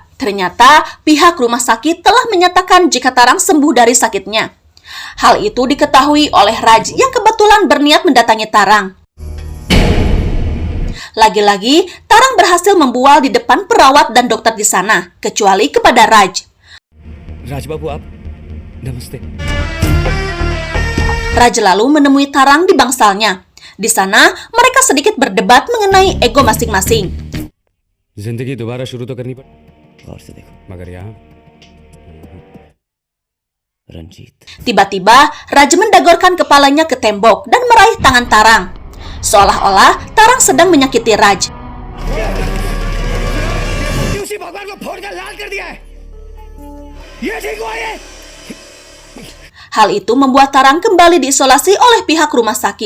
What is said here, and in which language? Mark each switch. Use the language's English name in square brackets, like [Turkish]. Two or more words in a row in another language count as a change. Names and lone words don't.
[Indonesian] Ternyata pihak rumah sakit telah menyatakan jika Tarang sembuh dari sakitnya. Hal itu diketahui oleh Raj yang kebetulan berniat mendatangi Tarang. Lagi-lagi, Tarang berhasil membual di depan perawat dan dokter di sana, kecuali kepada Raj. [Hindi] Raj Babu, आप नमस्ते. [Indonesian] Raj lalu menemui Tarang di bangsalnya. Di sana, mereka sedikit berdebat mengenai ego masing-masing. [Hindi] जिंदगी दोबारा शुरू तो करनी पड़ी. और से देखो. मगर यहाँ Ranjit. [Indonesian] Tiba-tiba, Raj mendagorkan kepalanya ke tembok dan meraih tangan Tarang. Seolah-olah Tarang sedang menyakiti Raj. Hal itu membuat Tarang kembali diisolasi oleh pihak rumah sakit.